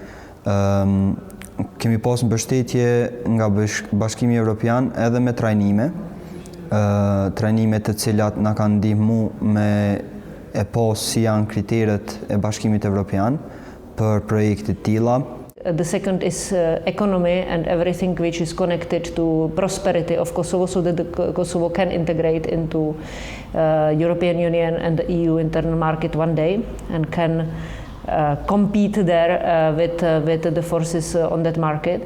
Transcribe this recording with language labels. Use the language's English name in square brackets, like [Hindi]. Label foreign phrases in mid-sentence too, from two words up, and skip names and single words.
[Albanian] Kemi pas mbështetje nga Bashkimi Evropian edhe me trajnime. Trajnime të cilat na kanë ndihmu me e pas si janë kriteret e Bashkimit Evropian për projekte të tilla. [English] The second is economy and everything which is connected to prosperity of Kosovo, so that Kosovo can integrate into European Union and the EU internal market one day and can compete there with the forces on that market.